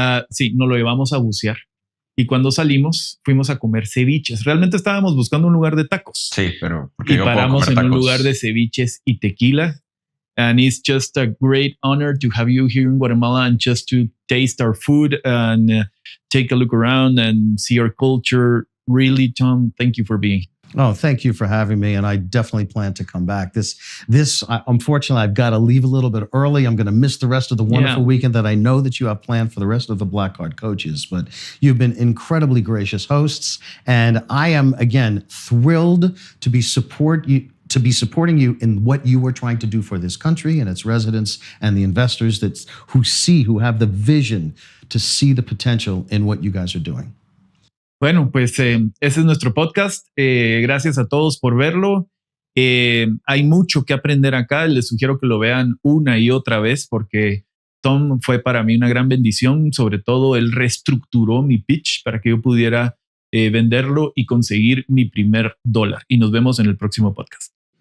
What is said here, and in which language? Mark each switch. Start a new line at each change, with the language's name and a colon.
Spanish: Sí, nos lo llevamos a bucear. Y cuando salimos, fuimos a comer ceviches. Realmente estábamos buscando un lugar de tacos. Sí, pero... Y paramos en un lugar de ceviches y tequila.
English: And it's just a great honor to have you here in Guatemala and just to taste our food and take a look around and see our culture. Really, Tom, thank you for being here. Oh, thank you for having me, and I definitely plan to come back. Unfortunately, I've got to leave a little bit early. I'm going to miss the rest of the wonderful weekend that I know that you have planned for the rest of the Black Card coaches. But you've been incredibly gracious hosts, and I am again thrilled to be supporting you in what you are trying to do for this country and its residents and the investors who have the vision to see the potential in what you guys are doing.
Spanish: Bueno, pues ese es nuestro podcast. Gracias a todos por verlo. Hay mucho que aprender acá. Les sugiero que lo vean una y otra vez porque Tom fue para mí una gran bendición. Sobre todo, él reestructuró mi pitch para que yo pudiera venderlo y conseguir mi primer $1. Y nos vemos en el próximo podcast.